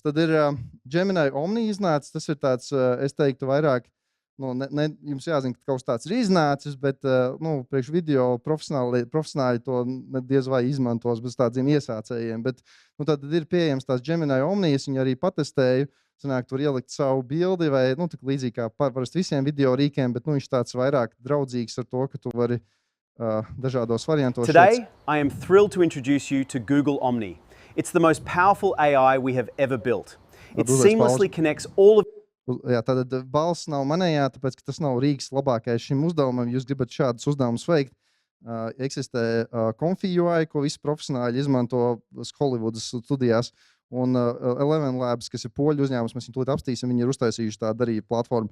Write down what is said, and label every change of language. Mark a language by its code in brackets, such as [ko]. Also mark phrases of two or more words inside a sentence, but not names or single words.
[lv] Tad ir Gemini Omni iznācis. Tas ir tāds, es teiktu, vairāk, jums jāzina, ka kaut kas tāds ir iznācis, bet priekš video profesionāļi to diez vai izmantos bez tādiem iesācējiem. Bet tad ir pieejams tās Gemini Omni, es viņu arī patestēju. Sanāk, tur ielikt savu bildi vai tik līdzīgi kā parasti visiem video rīkiem, bet viņš tāds vairāk draudzīgs ar to, ka tu vari dažādos variantos. [en] Today, I am thrilled to introduce you to Google Omni. It's the most powerful AI we have ever built. It seamlessly connects all of... [lv] Jā, tātad balss nav manējā, tāpēc, ka tas nav rīks labākais šim uzdevumam. Jūs gribat šādus uzdevumus veikt. Eksistē ComfyUI, ko visi profesionāļi izmanto Hollywoodas studijās. Un Eleven Labs, kas ir poļu uzņēmums, mēs viņu tūlīt apstīsim, viņi ir uztaisījuši tādu arī platformu.